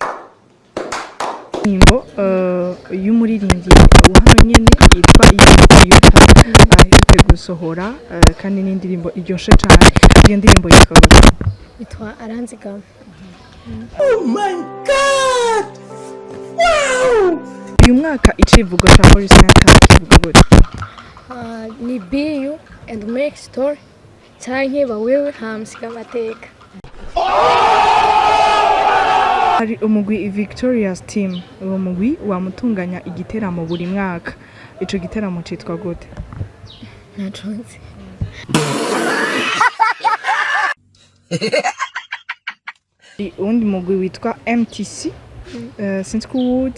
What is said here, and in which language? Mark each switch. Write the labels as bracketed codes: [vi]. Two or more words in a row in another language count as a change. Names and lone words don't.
[rn] Indirimbo y'umuririmbyi wa hano nyene yitwa Ibibazo. muheruke gusohora kandi n'indirimbo iryoshe cyane iyo ndirimbo yitwa gute Yitwa Aranzigama. [en] Oh my God! Wow! [rn] uyu mwaka icivugo cya Holy Center kivuga gute Ni [en] be you and make story [rn] canke bawewe hamsiga amateka. hari umugwi Victoria's team uwo mugwi wamutunganya igiteramo buri mwaka ico giteramo citwa gute Naconze. undi mugwi witwa MTC since kuwuzi